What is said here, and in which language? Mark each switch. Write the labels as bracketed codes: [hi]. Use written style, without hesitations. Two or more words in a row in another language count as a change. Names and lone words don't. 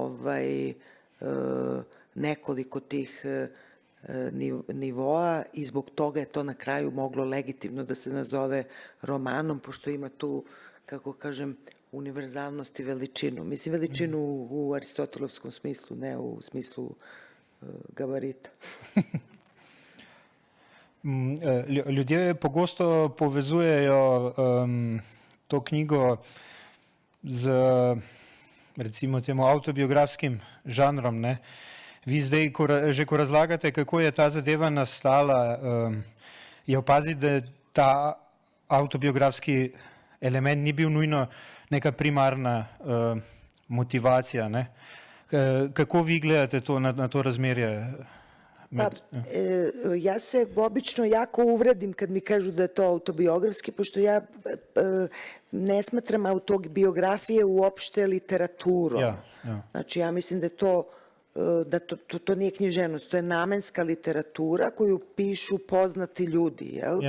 [sr] nekoliko tih nivoa i zbog toga je to na kraju moglo legitimno da se nazove romanom, pošto ima tu, kako kažem, univerzalnost i veličinu. Mislim, veličinu u aristotelovskom smislu, ne u smislu gabarita. [sl] Ljudje pogosto povezujejo to knjigo z, recimo temu, avtobiografskim žanrom, ne? Vi zdaj, ko razlagate, kako je ta zadeva nastala, je opaziti, da ta avtobiografski element ni bil nujno neka primarna motivacija, ne? Kako vi gledate na to razmerje? [sr] Ja se obično jako uvredim kad mi kažu da je to autobiografski, pošto ja ne smatram autobiografije uopšte literaturom. Znači, ja mislim da je to da to nije književnost, to je namenska literatura koju pišu poznati ljudi, jel?